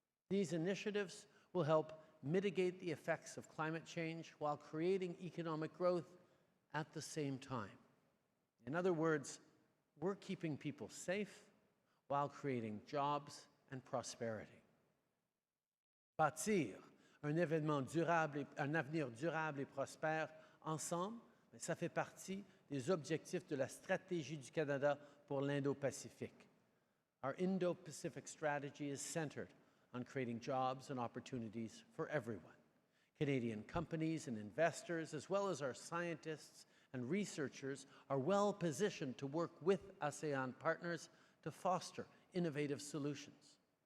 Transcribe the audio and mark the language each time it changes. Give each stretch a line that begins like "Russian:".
English: These initiatives will help mitigate the effects of climate change while creating economic growth at the same time. In other words, we're keeping people safe while creating jobs and prosperity.
French: Bâtir un avenir durable et prospère ensemble, ça fait partie des objectifs de la stratégie du Canada pour l'Indo-Pacifique.
English: Our Indo-Pacific strategy is centered on creating jobs and opportunities for everyone. Canadian companies and investors, as well as our scientists and researchers, are well positioned to work with ASEAN partners to foster innovative solutions.